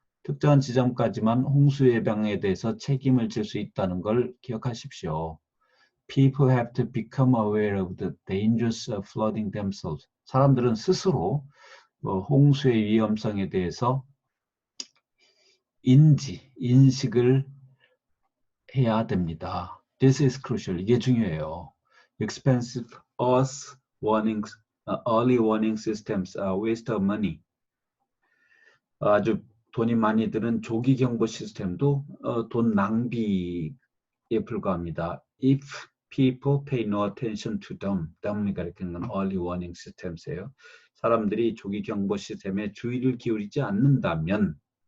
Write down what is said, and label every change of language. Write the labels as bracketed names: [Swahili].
[Korean] 특정한 지점까지만 홍수 예방에 대해서 책임을 질 수 있다는 걸 기억하십시오. [English] People have to become aware of the dangers of flooding themselves. [Korean] 사람들은 스스로 홍수의 위험성에 대해서 인식을 해야 됩니다. [English] This is crucial. [Korean] 이게 중요해요. [English] Expensive early warning systems are waste of money. [Korean] 아주 돈이 많이 드는 조기 경보 시스템도 돈 낭비에 불과합니다. [English] If people pay no attention to them, [Korean] 가리키는 건 [English] early warning systems [Korean] 예요. 사람들이 조기 경보 시스템에 주의를 기울이지 않는다면